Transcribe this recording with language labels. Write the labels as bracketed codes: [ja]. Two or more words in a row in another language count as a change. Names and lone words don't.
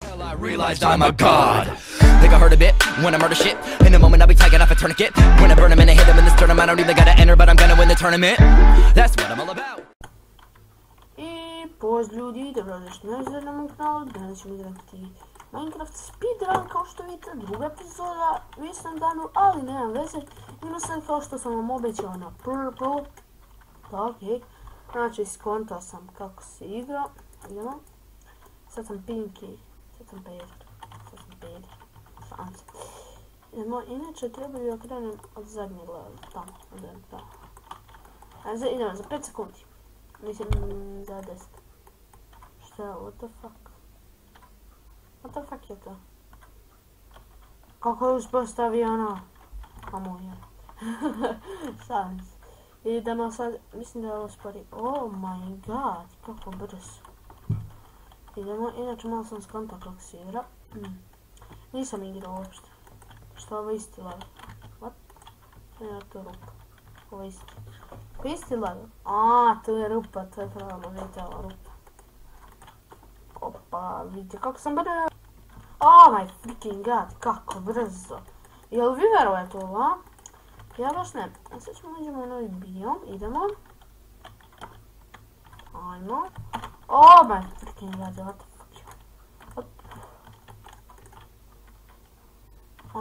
[en] Till I realized I'm a god. Think I heard a bit when I murder shit. In a moment I'll be tagging off a tourniquet. When I burn him and I hit him in this tournament, I don't even gotta enter, but I'm gonna win the tournament. That's what I'm all about. [sr] I pozdrav ljudi, dobrodošli na mom kanalu. Danas ćemo igrati Minecraft speedrun, kao što vidite, druga epizoda u istom danu, ali nema veze. Ima sad kao što sam vam obećao na purple. Ok, znači skontao sam kako se igra. Idemo. Sad sam pinky, sad sam peder. Šanse. Idemo, inače treba bi da krenem od zadnjeg levela, tamo, tamo. Idemo, za 5 sekundi. Mislim, za 10. Šta je, [en] what the fuck? What the fuck [sr] je to? Kako je uspostavio ono? Kamo je. Šalim se. Idemo sad, mislim da je ovo spori. [en] Oh my god, [sr] kako brzo. Idemo, inače malo sam skontao kako se igra. Nisam igrao uopšte. Što je ovo isti level? What? Nema to rupa. Ovo isti. Isti level? Aaa, tu je rupa, to je pravno, vidite ova rupa. Opa, vidite kako sam brzo. [en] Oh my freaking god, [sr] kako brzo. Jel vi verujete ovo, a? Ja baš ne. A sad ćemo uđemo u novi biom, idemo. Ajmo. [en] Oh my freaking god, what the fuck. Hop. Hop.